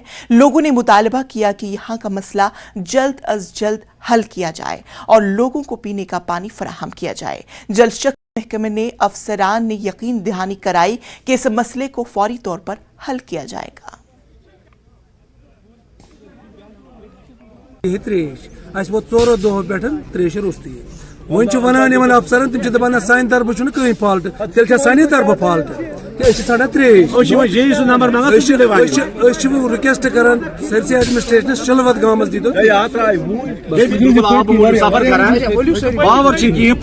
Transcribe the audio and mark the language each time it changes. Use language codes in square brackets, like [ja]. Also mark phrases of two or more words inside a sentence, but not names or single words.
[ur] لوگوں نے مطالبہ کیا کہ یہاں کا مسئلہ جلد از جلد حل کیا جائے اور لوگوں کو پینے کا پانی فراہم کیا جائے. جل شکتی محکمے نے افسران نے یقین دہانی کرائی کہ اس مسئلے کو فوری طور پر حل کیا جائے گا. [ks] تریش اس ووت 4 دۄہو پٮ۪ٹھ تریش روٚستٕے. وۄنۍ چھِ وَنان یِمن افسرن تِم چھِ دَپان سانہِ طرفہٕ چھُنہٕ کٕہٕنۍ فالٹ، تیٚلہِ چھا سانے طرفہٕ فالٹ کہِ أسۍ چھِ ژھانڈان تریش. أسۍ چھِ رِکویسٹ کران سٲرسٕے ایڈمنسٹریشنس شلوت گامس دیٖتو پاور چھِ کِہیٖنۍ.